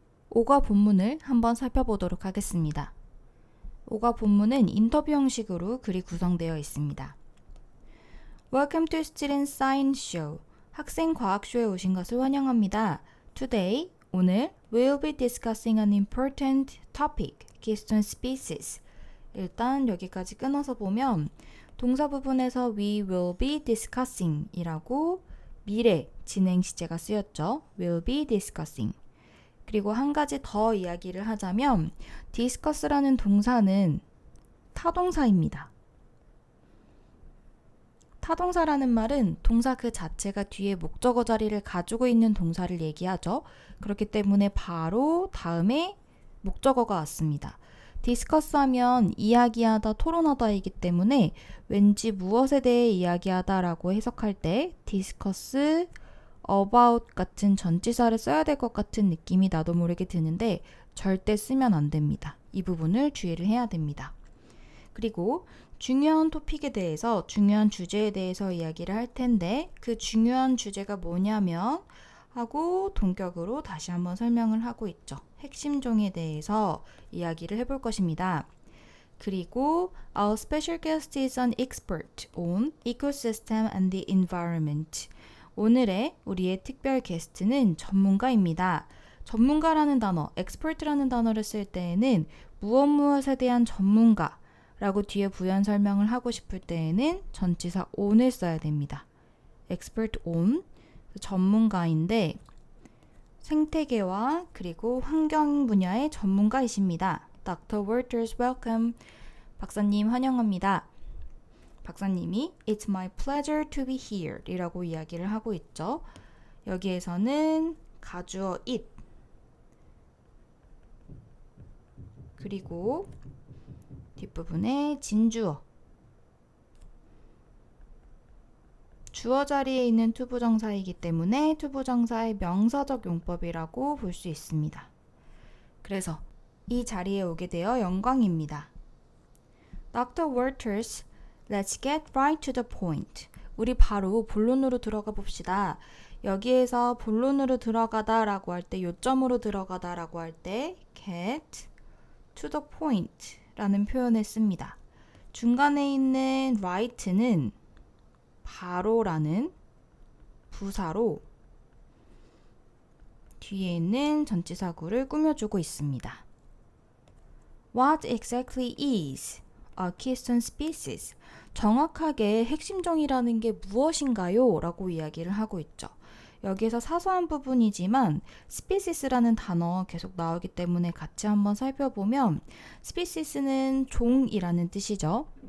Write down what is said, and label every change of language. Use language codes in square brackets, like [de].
[ko] 오가 본문을 한번 살펴보도록 하겠습니다. 오가 본문은 인터뷰 형식으로 글이 구성되어 있습니다. [en] Welcome to Student Science Show. [ko] 학생 과학쇼에 오신 것을 환영합니다. [en] Today, [ko] 오늘, [en] we'll be discussing an important topic, keystone species. [ko] 일단 여기까지 끊어서 보면 동사 부분에서 [en] we will be discussing [ko] 이라고 미래 진행 시제가 쓰였죠. [en] will be discussing. [ko] 그리고 한 가지 더 이야기를 하자면 discuss라는 동사는 타동사입니다. 타동사라는 말은 동사 그 자체가 뒤에 목적어 자리를 가지고 있는 동사를 얘기하죠. 그렇기 때문에 바로 다음에 목적어가 왔습니다. 디스커스 하면 이야기하다, 토론하다이기 때문에 왠지 무엇에 대해 이야기하다 라고 해석할 때 디스커스, about 같은 전치사를 써야 될 것 같은 느낌이 나도 모르게 드는데 절대 쓰면 안 됩니다. 이 부분을 주의를 해야 됩니다. 그리고 중요한 토픽에 대해서, 중요한 주제에 대해서 이야기를 할 텐데 그 중요한 주제가 뭐냐면 하고 동격으로 다시 한번 설명을 하고 있죠. 핵심 종에 대해서 이야기를 해볼 것입니다. 그리고 [en] Our special guest is an expert on ecosystem and the environment. [ko] 오늘의 우리의 특별 게스트는 전문가입니다. 전문가라는 단어, expert라는 단어를 쓸 때에는 무엇에 대한 전문가 라고 뒤에 부연 설명을 하고 싶을 때에는 전치사 on을 써야 됩니다. expert on, 전문가인데 생태계와 그리고 환경 분야의 전문가이십니다. [en] Dr. Walters, welcome. [ko] 박사님 환영합니다. 박사님이 [en] It's my pleasure to be here [ko] 이라고 이야기를 하고 있죠. 여기에서는 가주어 it 그리고 뒷부분에 진주어 주어 자리에 있는 투부정사이기 때문에 투부정사의 명사적 용법이라고 볼 수 있습니다. 그래서 이 자리에 오게 되어 영광입니다. [en] Dr. Walters, let's get right to the point. [ko] 우리 바로 본론으로 들어가 봅시다. 여기에서 본론으로 들어가다 라고 할 때, 요점으로 들어가다 라고 할 때 [en] get to the point [ko] 라는 표현을 씁니다. 중간에 있는 right는 바로라는 부사로 뒤에 있는 전치사구를 꾸며주고 있습니다. [en] What exactly is a keystone species? [ko] 정확하게 핵심종이라는 게 무엇인가요? 라고 이야기를 하고 있죠. 여기에서 사소한 부분이지만 species라는 단어 계속 나오기 때문에 같이 한번 살펴보면 species는 종이라는 뜻이죠.